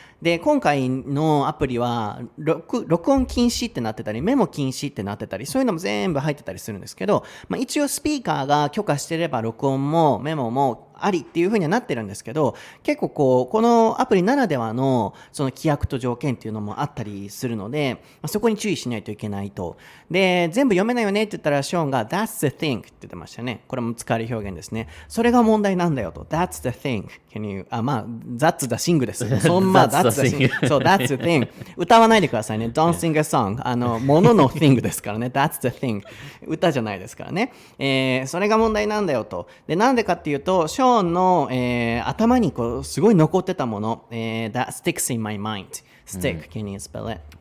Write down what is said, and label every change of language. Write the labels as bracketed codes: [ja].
[ja] で、今回のアプリは録音禁止ってなってたり、メモ禁止ってなってたり、そういうのも全部入ってたりするんですけど、一応スピーカーが許可してれば録音もメモもありっていう風にはなってるんですけど、結構このアプリならではのその規約と条件っていうのもあったりするので、そこに注意しないといけないと。で、全部読めないよねって言ったらショーンが [en] That's the thing [ja] って言ってましたね。これも使える表現ですね。それが問題なんだよと。 [en] That's the thing. Can you? That's the thing [ja] です。そんな [en] That's the thing. [ja] そう、 [en] That's the thing. [ja] 歌わないでくださいね。 [en] Don't sing a song. [ja] ものの thing ですからね。 [en] That's the thing. [ja] 歌じゃないですからね。それが問題なんだよと。で、なんでかっていうと、ショーンの、頭にすごい残ってたもの、 [en] that sticks in my mind. Stick, can you spell it?